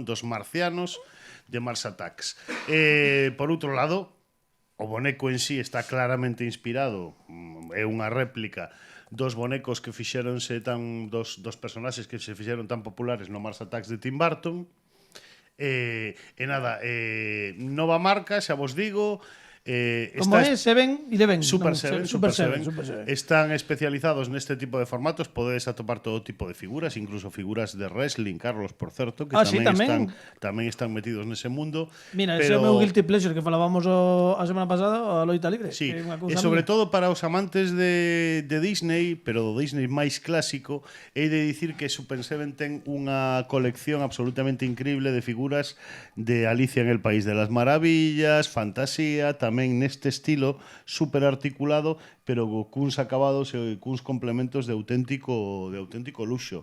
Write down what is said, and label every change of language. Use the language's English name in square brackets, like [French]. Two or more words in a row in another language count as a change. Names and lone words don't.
[Galician] Dos marcianos de Mars Attacks. Por outro lado, o boneco en sí está claramente inspirado, é unha réplica dos bonecos que fixéronse dos personaxes que se fixeron tan populares no Mars Attacks de Tim Burton. Nova marca, xa vos digo. Como é? Seven Eleven. Super 7. Están especializados neste tipo de formatos. Podedes atopar todo tipo de figuras, incluso figuras de wrestling, Carlos, por certo, que tamén están metidos nese mundo. Mira, ese é o meu [English] guilty pleasure [Galician] que falábamos a semana pasada, a loita libre. Sí, e sobre todo para os amantes de Disney, pero do Disney máis clásico, hei de dicir que Super 7 ten unha colección absolutamente increíble de figuras de Alicia en el País de las Maravillas, fantasía, tamén neste estilo super articulado, pero cuns acabados e cuns complementos de auténtico luxo.